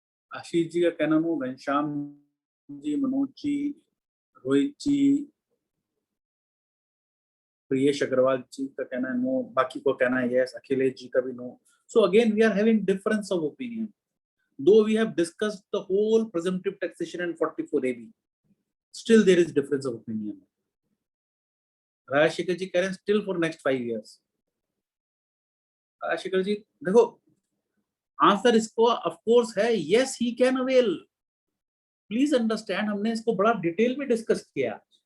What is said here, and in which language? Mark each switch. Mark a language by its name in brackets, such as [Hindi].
[Hindi] आशीष जी का कहना नो, घनश्याम जी, मनोज जी, रोहित जी, प्रियेश अग्रवाल जी का कहना है नो, बाकी को कहना है यस, अखिलेश जी का भी no. [English] So again we are having difference of opinion, though we have discussed the whole presumptive taxation and 44 AB, still there is difference of opinion. [Hindi] Rajshekhar जी कह रहे हैं [English] still for next 5 years. [Hindi] Rajshekhar जी देखो आंसर इसको of course है [English] yes he can avail. Please understand, [Hindi] हमने इसको बड़ा detail में डिस्कस किया.